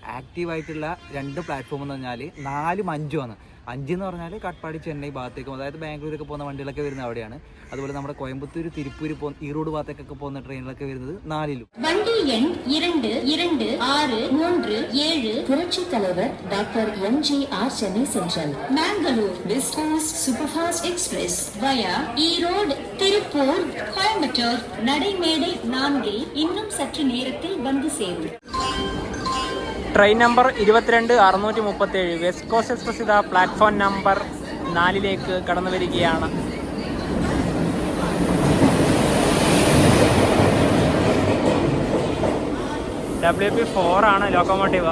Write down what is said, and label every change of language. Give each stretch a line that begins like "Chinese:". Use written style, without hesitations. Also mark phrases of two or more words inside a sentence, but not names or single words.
Malayalam: ആക്റ്റീവായിട്ടുള്ള 2 പ്ലാറ്റ്ഫോം എന്ന് പറഞ്ഞാൽ 4ഉം 5ഉം ആണ്. 5 എന്ന് പറഞ്ഞാൽ കാട്ട്പാടി ചെന്നൈ ഭാഗത്തേക്കും, അതായത് ബാംഗ്ലൂരൊക്കെ പോകുന്ന വണ്ടികളൊക്കെ വരുന്നത് അവിടെയാണ്. അതുപോലെ നമ്മുടെ കോയമ്പത്തൂർ തിരുപ്പൂർ ഈറോഡ് ഭാഗത്തേക്കൊക്കെ പോകുന്ന ട്രെയിനിലൊക്കെ വരുന്നത് 4ലും.
Tamil: வண்டி எண் 222637 പുരட்சி தலைவர் டாக்டர் MGR சென்னை சென்ட்ரல். Mangalore West Coast Superfast Express via ஈரோடு திருப்பூர் கோயம்புத்தூர் நடைமேடை 4 இன்னும் சற்று நேரத்தில் வந்து சேரும்.
Malayalam: ട്രെയിൻ നമ്പർ 22637 വെസ്റ്റ് കോസ്റ്റ് എക്സ്പ്രസ് ഇതാ പ്ലാറ്റ്ഫോം നമ്പർ 4ലേക്ക് കടന്നു വരികയാണ്. WP4 ആണ് ലോക്കോമോട്ടീവ്.